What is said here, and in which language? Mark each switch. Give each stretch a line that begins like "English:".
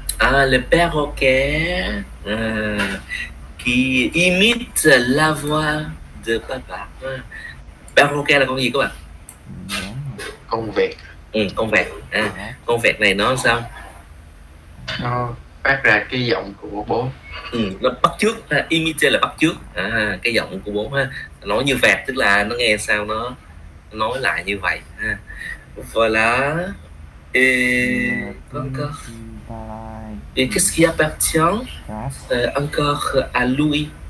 French: Le perroquet qui imite la voix de papa.
Vietnamese: Perroquet là con gì các bạn? Con vẹt. Con vẹt. Con vẹt này nó sao? Nó phát ra cái giọng của bố. Nó bắt chước, imite là bắt chước cái giọng của bố ha. Nói như vẹt tức là nó nghe sao nó nói lại như vậy ha.
French: Voilà. Et encore. Et qu'est-ce qui appartient encore à Louis?